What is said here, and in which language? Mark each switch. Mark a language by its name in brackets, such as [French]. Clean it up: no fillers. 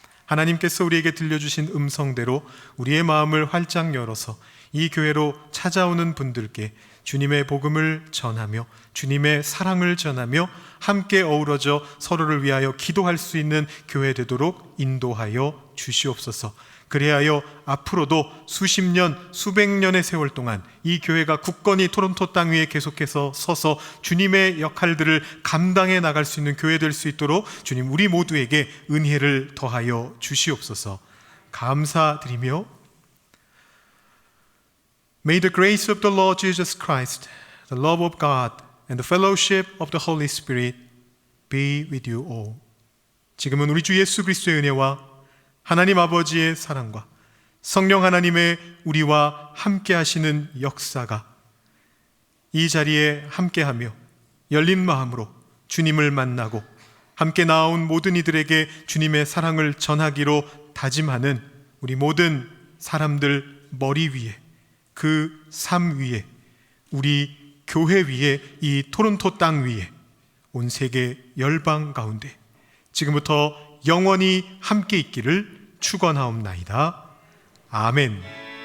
[Korean] 하나님께서 우리에게 들려주신 음성대로 우리의 마음을 활짝 열어서 이 교회로 찾아오는 분들께 주님의 복음을 전하며 주님의 사랑을 전하며 함께 어우러져 서로를 위하여 기도할 수 있는 교회 되도록 인도하여 주시옵소서. 그리하여 앞으로도 수십 년, 수백 년의 세월 동안 이 교회가 굳건히 토론토 땅 위에 계속해서 서서 주님의 역할들을 감당해 나갈 수 있는 교회 될 수 있도록 주님 우리 모두에게 은혜를 더하여 주시옵소서. 감사드리며 [English] May the grace of the Lord Jesus Christ, the love of God, and the fellowship of the Holy Spirit be with you all. [Korean] 지금은 우리 주 예수 그리스도의 은혜와 하나님 아버지의 사랑과 성령 하나님의 우리와 함께 하시는 역사가 이 자리에 함께하며 열린 마음으로 주님을 만나고 함께 나온 모든 이들에게 주님의 사랑을 전하기로 다짐하는 우리 모든 사람들 머리 위에 그 삶 위에 우리 교회 위에 이 토론토 땅 위에 온 세계 열방 가운데 지금부터 영원히 함께 있기를 축원하옵나이다. 아멘.